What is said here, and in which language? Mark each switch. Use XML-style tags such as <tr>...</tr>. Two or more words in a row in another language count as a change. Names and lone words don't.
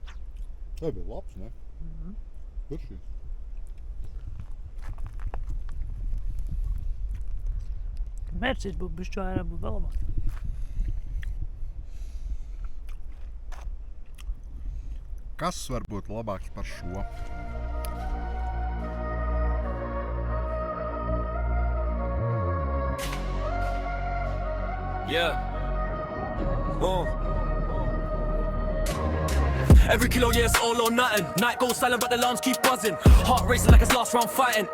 <lv>Tā bija labs, ne? Garšīgs. Mērķis būtu bišķi vairāk, būtu vēl labāk. Kas var būt labāks par šo?</lv> <en>Yeah. Every kilo, yeah, it's all or nothing. Night goes silent, but the alarms keep buzzing. Heart racing like it's last round fighting.</en>